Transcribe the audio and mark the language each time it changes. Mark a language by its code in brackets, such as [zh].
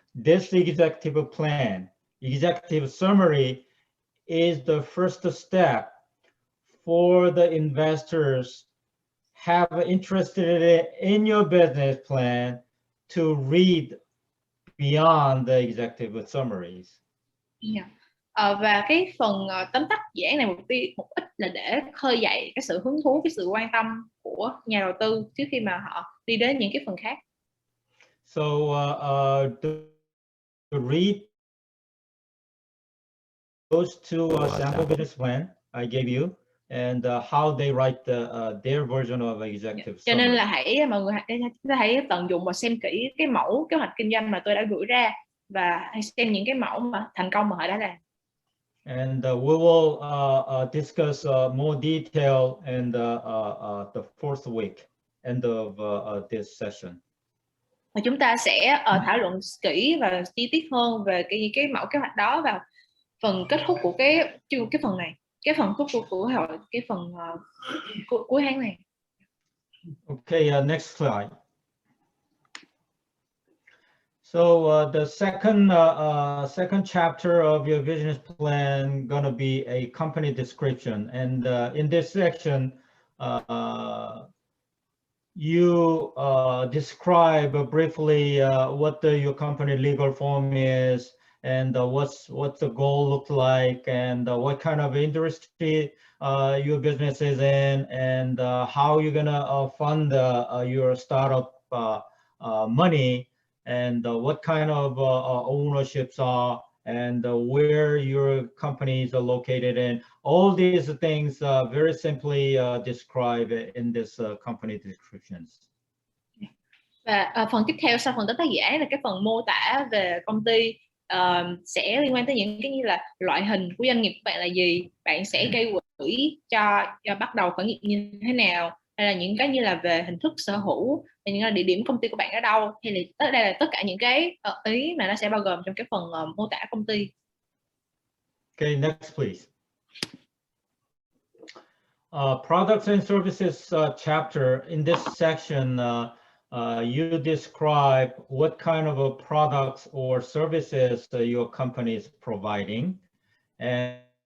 [en] This executive plan, executive summary, is the first step for the investors have interested in your business plan to read beyond the executive summaries. Yeah. [vi] Và cái phần tóm tắt dự án này một ít là để khơi dậy cái sự hứng thú, cái sự quan tâm của nhà đầu tư trước khi mà họ đi đến những cái phần khác. [en] So to read those two sample business plan I gave you and how they write their version of executive [vi] Cho nên [en] summary. [vi] là mọi người hãy tận dụng và xem kỹ cái mẫu kế hoạch kinh doanh mà tôi đã gửi ra, và hãy xem những cái mẫu mà thành công mà họ đã làm. [en] And we will discuss more detail in the fourth week, end of this session. [vi] Và chúng ta sẽ thảo luận kỹ và chi tiết hơn về cái mẫu kế hoạch đó vào phần kết thúc của cái phần này, cái phần kết thúc của hội, cái phần cuối tháng này. [en] Okay, next slide. So the second chapter of your business plan gonna be a company description, and in this section, you describe briefly what your company legal form is, and what's the goal look like, and what kind of industry your business is in, and how you're gonna fund your startup money, and what kind of ownerships are, and where your companies are located in. All these things very simply described in this company descriptions. [vi] Và phần tiếp theo sau phần tóm tắt dự án là cái phần mô tả về công ty, sẽ liên quan tới những cái như là loại hình của doanh nghiệp của bạn là gì, bạn sẽ gây quỹ cho bắt đầu khởi nghiệp như thế nào, hay là những cái như là về hình thức sở hữu, những là địa điểm công ty của bạn ở đâu, hay là đây là tất cả những cái ý mà nó sẽ bao gồm trong cái phần mô tả công ty. [en] Okay, next please. Products and services chapter. In this section, you describe what kind of products or services your company is providing, and